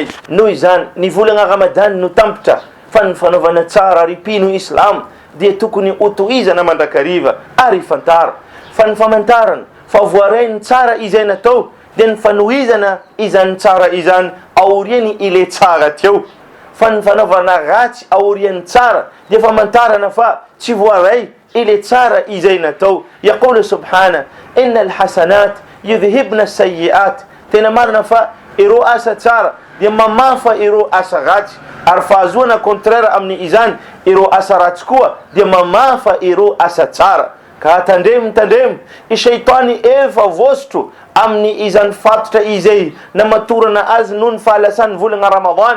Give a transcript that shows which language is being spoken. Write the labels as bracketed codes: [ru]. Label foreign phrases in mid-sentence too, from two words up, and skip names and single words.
[mg] Noho izany ny volana Ramadan no tampotra fa ny fanaovana tsara ripino Islamo dia tokony otohizana mandrakariva ary fantara fa ny famantarana fa voarainy tsara izay natao dia ny fanohizana izany tsara izany aoriany ile tsara teo, fa ny fanaovana ratsy aoriany tsara dia famantarana fa tsy voaray ile tsara izay natao. [ar] يقول سبحانه إن الحسنات يذهبن السيئات, [mg] tena marina fa ireo asa tsara dia mamafa ireo asa ratsy, ary fahazoana contraire amin'ny izany ireo asa ratsy koa dia mamafa ireo asa tsara. Ka tandremo i shaitany efa vostro amin'ny izany fatotra izay namatorana azy noho ny fahalasany volana Ramadan,